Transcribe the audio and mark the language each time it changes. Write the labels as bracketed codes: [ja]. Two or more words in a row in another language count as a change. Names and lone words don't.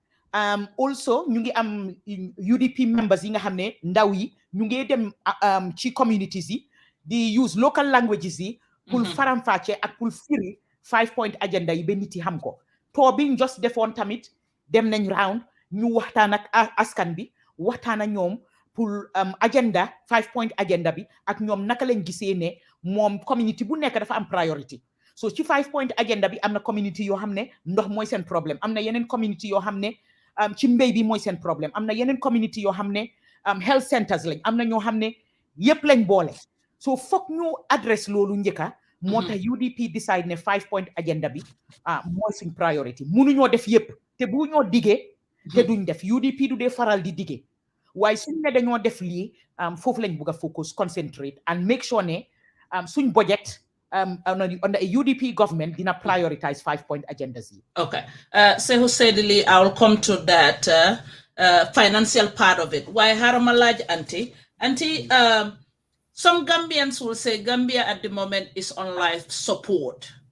[wo] also ñu ngi am UDP members yi nga xam ne ndaw yi ñu ngi dem ci communities yi di [en] use local languages [wo] yi pour faram-fàcce ak pour firi [en] 5-point agenda [wo] yi ba nit yi xam ko to bi just defoon tamit dem nañ round ñu waxtaan ak askan bi waxtaan ak ñoom pour [en] agenda 5-point agenda [wo] bi ak ñoom naka lañ gisee ne moom community bu nekk dafa am priority so ci [en] 5-point agenda [wo] bi am na community yoo xam ne ndox mooy seen problème am na yeneen community yoo xam ne ci mbéy bi mooy seen problème am na yeneen community yoo xam ne [en] health centers [wo] lañ am na ñoo xam ne yëpp lañ boole so foog ñu adresse loolu njëkka moo tax UDP decide ne [en] 5-point agenda [wo] bi mooy suñ priority mënuñoo def yëpp te bu ñoo digee te duñ def UDP du dee faral di digee waaye suñ ne dañoo def lii foofu lañ bugg a [en] focus concentrate and make sure [wo] ne suñ budget [en] under a UDP government [wo] dina [en] prioritize 5-point agendas. Okay. Saihou Saidily, I will come to that financial part of it. Why Haramalaj Auntie? Auntie, some Gambians will say Gambia at the moment is on life support.